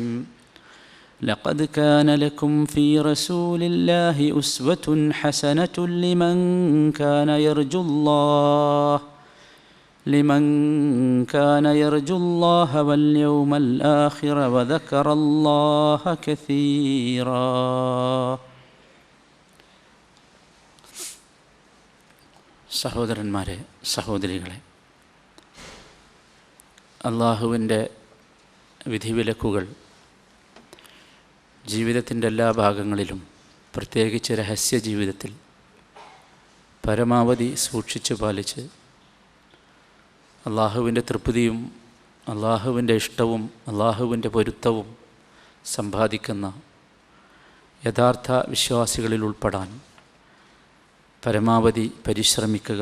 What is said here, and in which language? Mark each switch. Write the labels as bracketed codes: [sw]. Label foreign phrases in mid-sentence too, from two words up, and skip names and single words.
[ar] لقد كان لكم في رسول الله أسوة حسنة لمن كان يرجو الله واليوم الآخر وذكر الله كثيرا. [ml] സഹോദരന്മാരെ, സഹോദരികളെ, അള്ളാഹുവിൻ്റെ വിധിവിലക്കുകൾ ജീവിതത്തിൻ്റെ എല്ലാ ഭാഗങ്ങളിലും, പ്രത്യേകിച്ച് രഹസ്യ ജീവിതത്തിൽ പരമാവധി സൂക്ഷിച്ചു പാലിച്ച് അള്ളാഹുവിൻ്റെ തൃപ്തിയും അള്ളാഹുവിൻ്റെ ഇഷ്ടവും അള്ളാഹുവിൻ്റെ പൊരുത്തവും സമ്പാദിക്കുന്ന യഥാർത്ഥ വിശ്വാസികളിൽ ഉൾപ്പെടാൻ പരമാവധി പരിശ്രമിക്കുക.